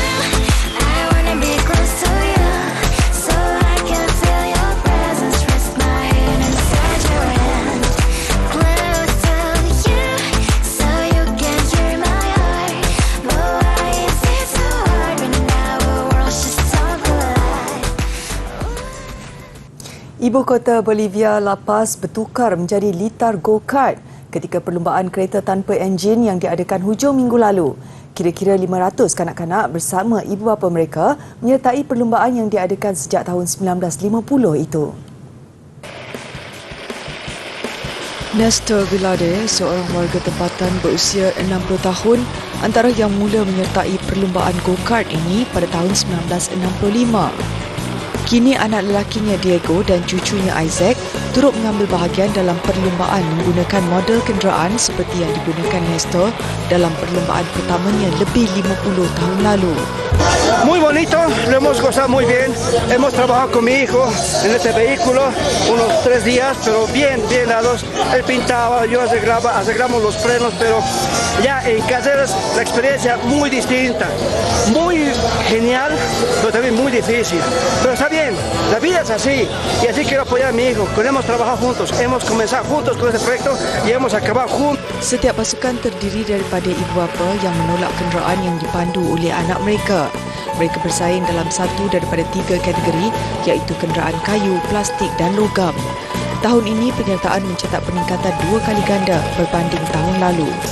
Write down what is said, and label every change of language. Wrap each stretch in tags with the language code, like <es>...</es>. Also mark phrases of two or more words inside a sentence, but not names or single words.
<en>I wanna be close to you, so I can feel your presence. Rest my head inside your hand, close to you, so you can hear my heart. But why is it so hard when our worlds just don't collide?</en> <ms>Ibu kota Bolivia, La Paz bertukar menjadi litar go-kart ketika perlumbaan kereta tanpa enjin yang diadakan hujung minggu lalu. Kira-kira 500 kanak-kanak bersama ibu bapa mereka menyertai perlumbaan yang diadakan sejak tahun 1950 itu. Nestor Vilade, seorang warga tempatan berusia 60 tahun, antara yang mula menyertai perlumbaan go-kart ini pada tahun 1965. Kini anak lelakinya Diego dan cucunya Isaac turut mengambil bahagian dalam perlumbaan menggunakan model kenderaan seperti yang digunakan Nestor dalam perlumbaan pertamanya lebih 50 tahun lalu.</ms> <es>Muy bonito, lo hemos gozado muy bien. Hemos trabajado con mi hijo en este vehículo unos 3 días, pero bien dados. Él pintaba, yo arreglamos los frenos, pero ya en Caseras la experiencia muy distinta, muy genial, pero también muy difícil. Pero está bien, la vida es así y así quiero apoyar a mi hijo. Hemos trabajado juntos, hemos comenzado juntos con este proyecto y hemos acabado juntos.</es> <ms>Setiap pasukan terdiri daripada ibu bapa yang menolak kenderaan yang dipandu oleh anak mereka. Mereka bersaing dalam satu daripada 3 kategori, iaitu kenderaan kayu, plastik dan logam. Tahun ini penyertaan mencatat peningkatan 2 kali ganda berbanding tahun lalu.</ms>